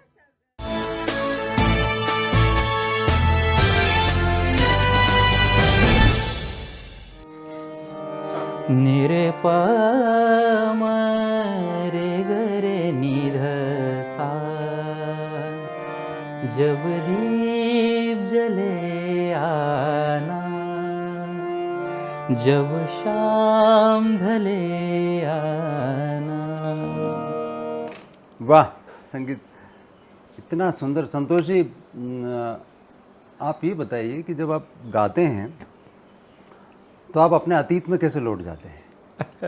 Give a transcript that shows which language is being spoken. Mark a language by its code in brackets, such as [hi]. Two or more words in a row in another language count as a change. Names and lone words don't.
[hi] निरे प म रे ग रे निध सा जब दीप जले आना जब शाम ढले आना। वाह, संगीत इतना सुंदर। संतोष जी, आप ये बताइए कि जब आप गाते हैं तो आप अपने अतीत में कैसे लौट जाते हैं?